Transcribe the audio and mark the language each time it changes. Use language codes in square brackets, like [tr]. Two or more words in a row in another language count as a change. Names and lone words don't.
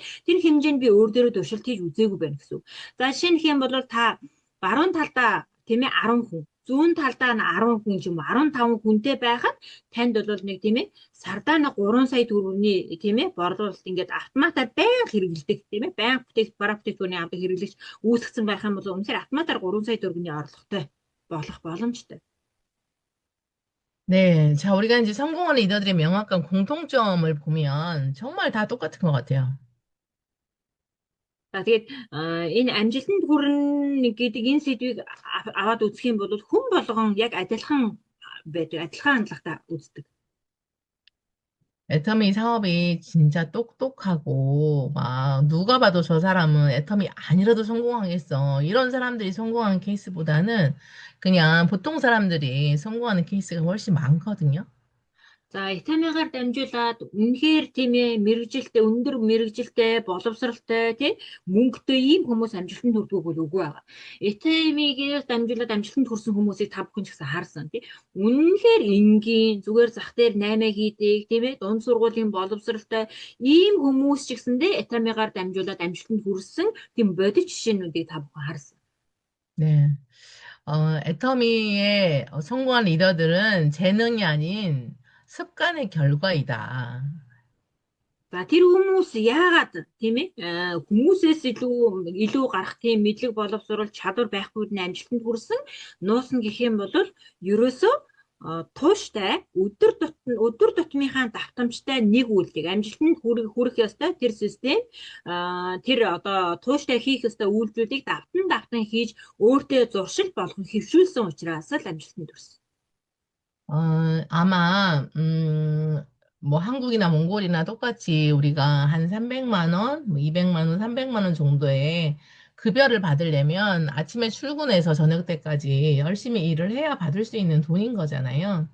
[mn] Тэр хэмжээнд би өөр дээр туршилт хийж үзээгүй байна гэсэн. За жишээ нь хэм бол та баруун талдаа тийм ээ 10 хүн, зүүн талдаа 10 хүн ч юм уу 15 хүнтэй байхад танд бол нэг тийм ээ сардаа нэг 3 сая төгрөгийн тийм ээ борлуулалт ингээд автоматар байнга хэрэгэлдэг тийм ээ байнга бүтээгдэхүүний авдаг хэрэглэгч үүсгэсэн байх юм бол үнэхээр автоматар 3 сая төгрөгийн орлоготой болох боломжтой. [ko] 네, 자, 우리가 이제 성공하는 리더들의 명확한 공통점을 보면 정말 다 똑같은 것 같아요. [mn] За тэгээд энэ амжилтанд хүрнэ гэдэг энэ сэдвийг аваад үзэх юм бол хүн болгон яг адилхан байдаг, адилхан хандлагатай үздэг. [ko] 애터미 사업이 진짜 똑똑하고, 막, 누가 봐도 저 사람은 애터미 아니라도 성공하겠어. 이런 사람들이 성공하는 케이스보다는 그냥 보통 사람들이 성공하는 케이스가 훨씬 많거든요. [mn] За, Итамигаар дамжуулаад үнэхээр тийм ээ мэрэгжилтэй, өндөр мэрэгжилтэй, боловсралтай, тий мөнгөтэй ийм хүмүүс амжилтанд хүрдэг бол үгүй байгаа. Итамигээр дамжуулаад амжилтанд хүрсэн хүмүүсийг та бүхэн ч гэсэн харсан тий. Үнэхээр энгийн зүгээр зах дээр 8 хийдэг, тийм ээ дунд сургуулийн боловсралтай ийм хүмүүс ч гэсэндээ Итамигаар дамжуулаад амжилтанд хүрсэн тийм бодит жишээнүүдийг та бүхэн харсан. [ko] 네. 애터미의 성공한 리더들은 재능이 아닌 습관의 결과이다. [mn] За тэр хүмүүс яагаад тийм ээ хүмүүсээс илүү гарах тийм мэдлэг боловсрол чадвар байхгүй нь амжилтанд хүрсэн нуусан гэх юм бол ерөөсөө тууштай өдөр тутмынхаа давтамжтай нэг үйлдэл амжилтанд хүрэх ёстой тэр систем тэр одоо тууштай хийх ёстой үйлдэлүүдийг давтан хийж өөртөө зуршил болгон хэвшүүлсэн учраас л амжилтанд хүрсэн. [ko] 아마, 뭐 한국이나 몽골이나 똑같이 우리가 한 300만 원, 뭐 200만 원, 300만 원 정도의 급여를 받으려면 아침에 출근해서 저녁 때까지 열심히 일을 해야 받을 수 있는 돈인 거잖아요.